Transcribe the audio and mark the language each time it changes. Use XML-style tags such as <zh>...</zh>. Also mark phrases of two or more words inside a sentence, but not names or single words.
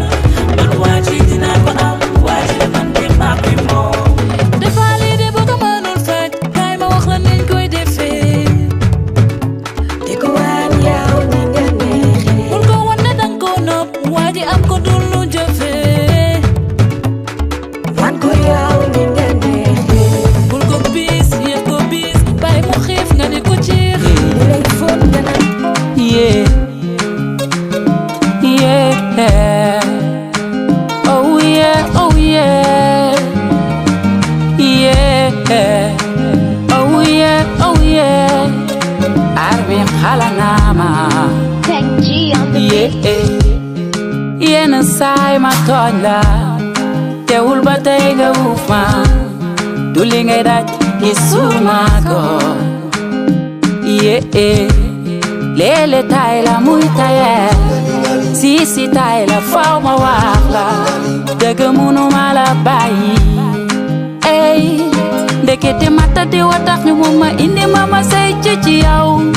<wo>man waaji dinaa ko am waajile man de maa koy moom dafa lii de boo ko mënul faj kaay ma wax la niñ koy defee di ko waan yow ni nga neexee bul ko wan ne danga ko nopp waaji am ko dul lu jëfee wan ko yow ni nga neexee bul ko bis yéex ko bis bàyyi mu xiif nga di ko ciix lay fóot nga nag yeah</wo> <en>oh yeah oh yeah yeah oh yeah oh yeah</en> <wo>arbi xalanama yeah yenn saay ma tooñ la teewul ba tey nga wuuf ma du li ngay daj gisuma ko yeah léeg-léeg tay la muy tayee si tay la faw ma wax la dëgg munu ma la bàyyi ey ndekete mata di wa tax ñu mu ma indi ma say ci yow</wo>